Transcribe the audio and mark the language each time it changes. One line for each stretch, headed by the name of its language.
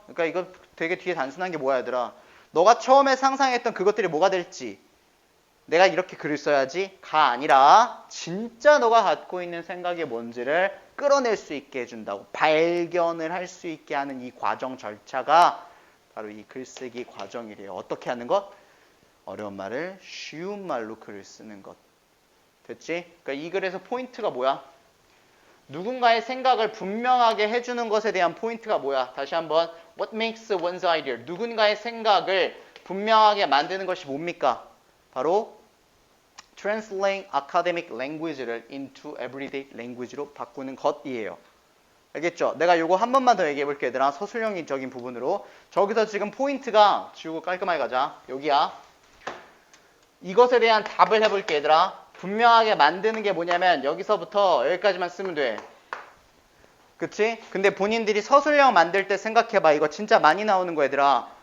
Korean: 그러니까 이거 되게 뒤에 단순한 게 뭐야 얘들아. 너가 처음에 상상했던 그것들이 뭐가 될지 내가 이렇게 글을 써야지가 아니라 진짜 너가 갖고 있는 생각이 뭔지를 끌어낼 수 있게 해준다고 발견을 할 수 있게 하는 이 과정 절차가 바로 이 글쓰기 과정이래요. 어떻게 하는 것? 어려운 말을 쉬운 말로 글을 쓰는 것. 됐지? 그러니까 이 글에서 포인트가 뭐야? 누군가의 생각을 분명하게 해주는 것에 대한 포인트가 뭐야? 다시 한번
English: What makes one's idea?
Korean: 누군가의 생각을 분명하게 만드는 것이 뭡니까? 바로
English: translating academic language
Korean: 를
English: into everyday language
Korean: 로 바꾸는 것이에요. 알겠죠? 내가 요거 한 번만 더 얘기해 볼게 얘들아. 서술형적인 부분으로. 저기서 지금 포인트가 지우고 깔끔하게 가자. 여기야. 이것에 대한 답을 해볼게 얘들아. 분명하게 만드는 게 뭐냐면 여기서부터 여기까지만 쓰면 돼. 그치? 근데 본인들이 서술형 만들 때 생각해봐. 이거 진짜 많이 나오는 거 얘들아.